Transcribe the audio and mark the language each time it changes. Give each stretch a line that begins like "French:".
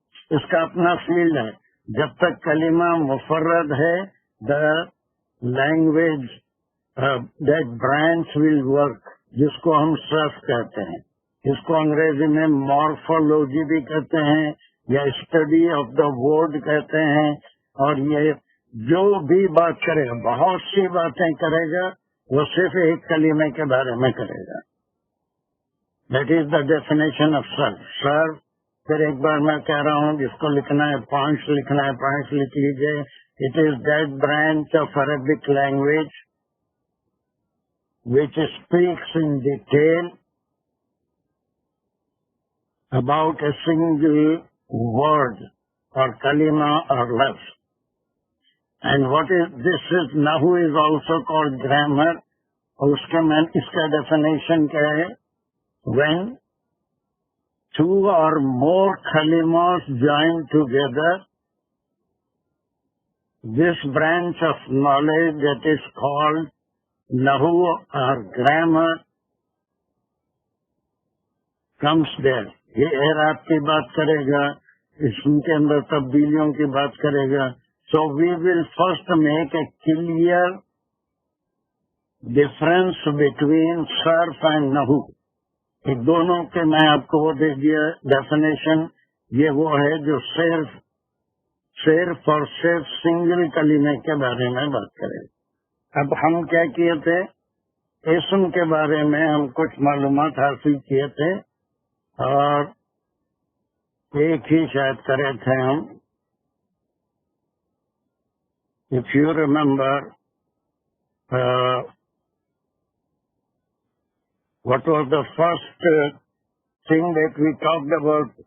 Urdu: اس کا اپنا فیلڈ ہے. جب تک کلمہ مفرد ہے
English: the language that branch will work,
Urdu: جس کو ہم صرف کہتے ہیں، اس کو انگریزی میں مارفولوجی بھی کہتے ہیں یا
English: study of the word
Urdu: کہتے ہیں. اور یہ جو بھی بات کرے گا، بہت سی باتیں کرے گا، وہ صرف ایک کلمے کے بارے میں کرے گا.
English: That is the definition of صرف.
Urdu: صرف پھر ایک بار میں کہہ رہا ہوں، جس کو لکھنا ہے پوائنٹس لکھنا ہے پوائنٹس لکھ لیجیے.
English: It is that branch of Arabic language which speaks in detail about a single word or kalima or lafz. And what is this is Nahu is also called grammar.
Urdu: اور اس کا definition کیا ہے؟
English: When two or more kalimas join together, this branch of knowledge that is called Nahu or grammar comes there.
Urdu: یہ اعراب کی بات کرے گا، اسم کے اندر تبدیلیوں کی بات کرے گا.
English: So we will first make a clear difference between sarf and nahu.
Urdu: یہ دونوں کے میں آپ کو وہ دے دیا ڈیفینیشن. یہ وہ ہے جو صرف اور صرف سنگل کلمے کے بارے میں بات کرے. اب ہم کیا کیے تھے؟ اسم کے بارے میں ہم کچھ معلومات حاصل کیے تھے، اور ایک ہی شاید کرے تھے ہم.
English: If you remember, what was the first thing that we talked about?